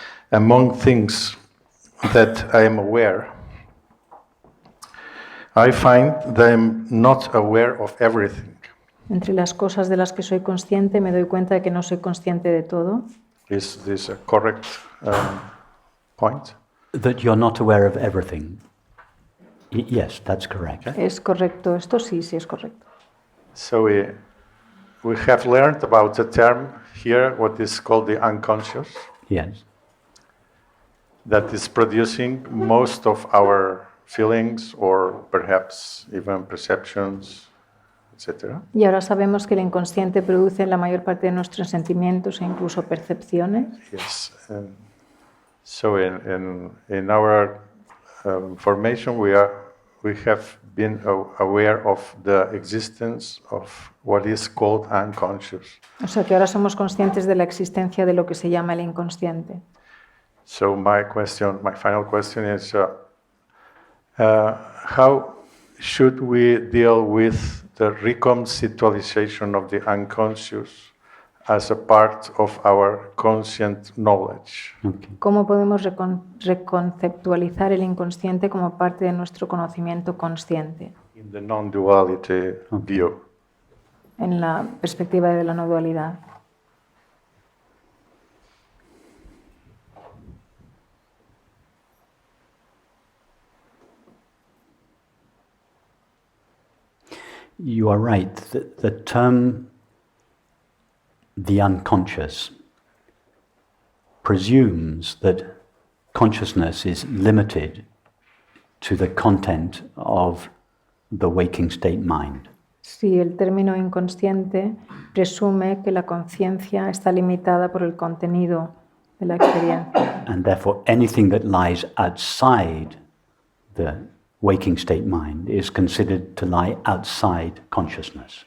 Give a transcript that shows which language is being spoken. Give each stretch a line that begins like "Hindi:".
English: among things that I am aware, I find that I'm not aware of everything.
Spanish: Entre las cosas de las que soy consciente, me doy cuenta de que no soy consciente de todo.
English: Is this a correct point? That you're not aware of everything. Yes, that's correct.
Spanish: ¿Es correcto esto? Sí, sí es correcto.
English: So we have learned about a term here, what is called the unconscious, Yes. that is producing most of our feelings or perhaps even perceptions, etc.
Spanish: Y ahora sabemos que el inconsciente produce la mayor parte de nuestros sentimientos e incluso percepciones.
English: Yes. So in our formation, we have been aware of the existence of what is called unconscious.
Spanish: O sea que ahora somos conscientes de la existencia de lo que se llama el inconsciente.
English: So my final question is, how should we deal with the reconceptualization of the unconscious as a part of our conscient knowledge? Okay.
Spanish: ¿Cómo podemos reconceptualizar el inconsciente como parte de nuestro conocimiento consciente?
English: In the non-duality view.
Spanish: En la perspectiva de la no dualidad.
English: You are right. The term the unconscious presumes that consciousness is limited to the content of the waking state mind.
Spanish: Sí, el término inconsciente presume que la conciencia está limitada por el contenido de la experiencia.
English: And therefore anything that lies outside the waking state mind is considered to lie outside consciousness.